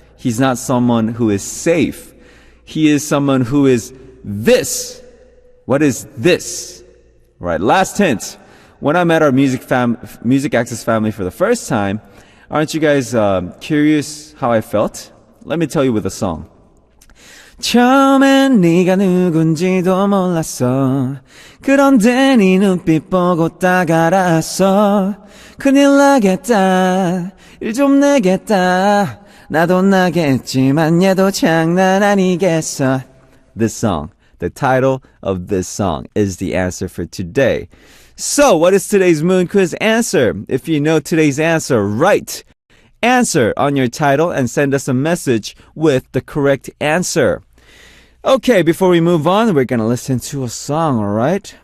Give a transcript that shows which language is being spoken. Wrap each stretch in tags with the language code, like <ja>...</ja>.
<en>He's not someone who is safe. He is someone who is this. What is this? Right, last hint. When I met our Music Access family for the first time, aren't you guys curious how I felt? Let me tell you with a song.</en> <ko>처음엔 네가 누군지도 몰랐어. 그런데 네 눈빛 보고 딱 알았어. 큰일 나겠다. 일 좀 내겠다. 나도 나겠지만 얘도 장난 아니겠어.</ko> <en>This song, the title of this song is the answer for today. So, what is today's Moon Quiz answer? If you know today's answer, write answer on your title and send us a message with the correct answer. Okay, before we move on, we're gonna listen to a song, alright?</en>